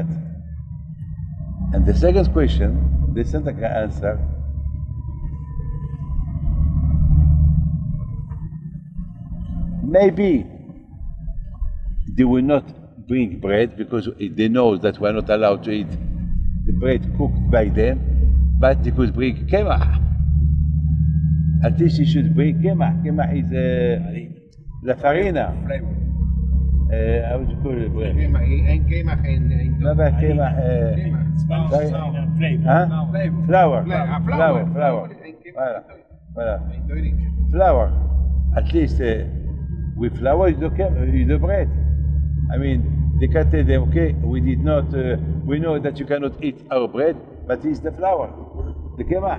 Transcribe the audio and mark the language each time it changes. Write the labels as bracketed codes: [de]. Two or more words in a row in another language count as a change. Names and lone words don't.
[en] And the second question, the second answer, maybe they will not bring bread because they know that we are not allowed to eat the bread cooked by them, but they could bring kemah. At least you should bring kemah. Kemah is [it] la farina. [en] How do you call it? [he] אין קמח, אין... [ar] ما بقى كمح flour. [en] Flour. At least with flour you do bread. I mean, they can tell them, okay, we did not, we know that you cannot eat our bread, but it's the flour, the kemah.